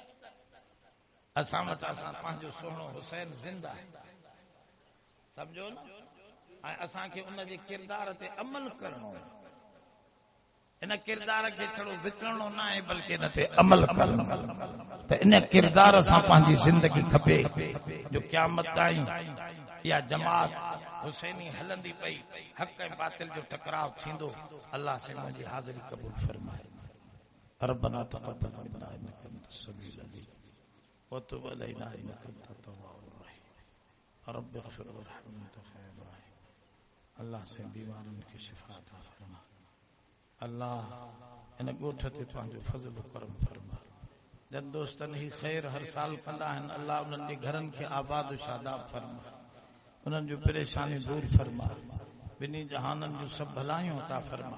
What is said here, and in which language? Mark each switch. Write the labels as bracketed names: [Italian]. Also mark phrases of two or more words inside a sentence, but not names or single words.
[Sindhi] असां वटि असां पंहिंजो सोनो हुसैन ज़िंदा समझो न ऐं असांखे उन जे किरदार ते अमल करणो इन किरदार खे छड़ो विकिरणो न आहे बल्कि इन ते अमल करणो त इन किरदार सां पंहिंजी ज़िंदगी खपे जो क़यामत ताईं इहा जमात हुसैनी हलंदी पई हक़ ऐं बातिल जो टकराव थींदो। अल्लाह से मुंहिंजी हाज़िरी क़बूल फरमाए। [Arabic] ربنا تقبل منا إنك أنت السميع العليم وتب علينا إنك أنت التواب الرحيم. رب اغفر وارحم أنت خير الراحمين. [Sindhi] अल्लाह से बीमारनि खे शिफ़ा अता फरमा। अल्लाह इन ॻोठ ते पंहिंजो फज़ल करम फरमा। जन दोस्तनि ही ख़ैर हर साल कंदा आहिनि अल्लाह उन्हनि जे घरनि खे आबाद शादाब फरमा उन्हनि जूं परेशानियूं दूर फरमा ॿिन्ही जहाननि जूं सभु भलायूं अता फरमा।